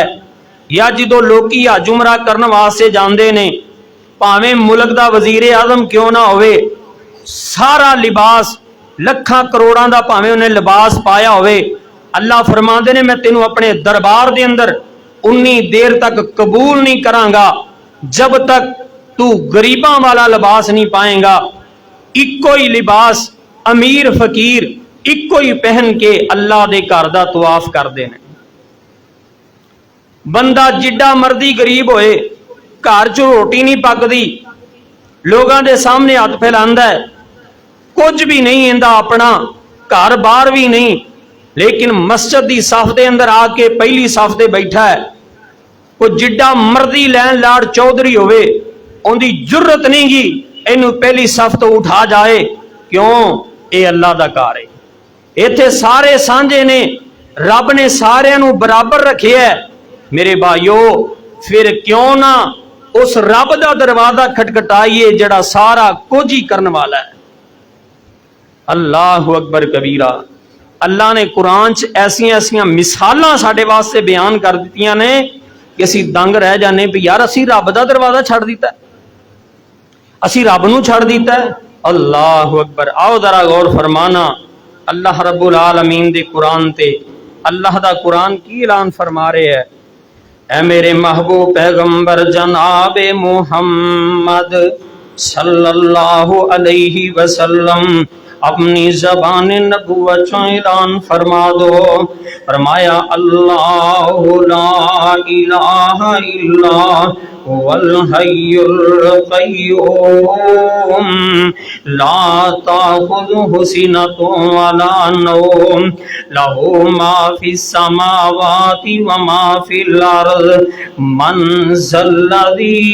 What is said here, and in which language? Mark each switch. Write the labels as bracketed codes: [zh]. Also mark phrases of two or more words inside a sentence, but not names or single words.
[pa] یا جو لوکی حج عمرہ کرن واسطے جاندے نے، بھاویں ملک دا وزیر اعظم کیوں نہ ہووے، سارا لباس لکھاں کروڑاں دا بھاویں اونہے لباس پایا ہووے، اللہ فرماندے نے میں تینوں اپنے دربار دے اندر اونی دیر تک قبول نہیں کراں گا جب تک تو غریباں والا لباس نہیں پائے گا. اکو ہی لباس امیر فقیر اکو ہی پہن کے اللہ دے گھر دا طواف کردے نے. بندہ جڈا مرضی غریب ہوئے، گھر چ روٹی نہیں پکدی, [ur] لوگوں کے سامنے ہاتھ پھیلاندا ہے، کچھ بھی نہیں اندا اپنا، گھر باہر بھی نہیں، لیکن مسجد کی صف کے اندر آکے پہلی صف سے بیٹھا ہے. [pa] کوئی جڈا مرضی لین لاڑ چودھری ہووے، اونکی جرات نہیں گی اینوں پہلی صف توں اٹھا جائے. کیوں? یہ اللہ دا گھر ہے، ایتھے سارے سانجھے نے، رب نے ساریاں نوں برابر رکھے ہے. میرے بھائیو، فیر کیوں نہ اس رب دا دروازہ کھڑکائیے جیہڑا سارا کجھ ہی کرن والا ہے. [ar] الله أكبر كبيرا. [pa] اللہ نے قرآن چ ایسیاں ایسیاں مثالاں ساڈے واسطے بیان کر دتیاں نے کہ اسیں دنگ رہ جانے بھی یار اسیں رب دا دروازہ چھڈ دتا، اسیں رب نوں چھڈ دتا ہے. [ar] الله أكبر. [pa] آؤ ذرا غور فرمانا اللہ رب العالمین دے قرآن تے. اللہ دا قرآن کی اعلان فرما رہے ہے، اے میرے محبوب پیغمبر جناب محمد [ar] صلى الله عليه وسلم, [pa] اپنی زبان نبوت چوں اعلان فرما دو. [ar] فرمایا الله لا إله إلا هو الحي القيوم لا تأخذه سنة ولا نوم له ما في السماوات وما في الأرض من ذا الذي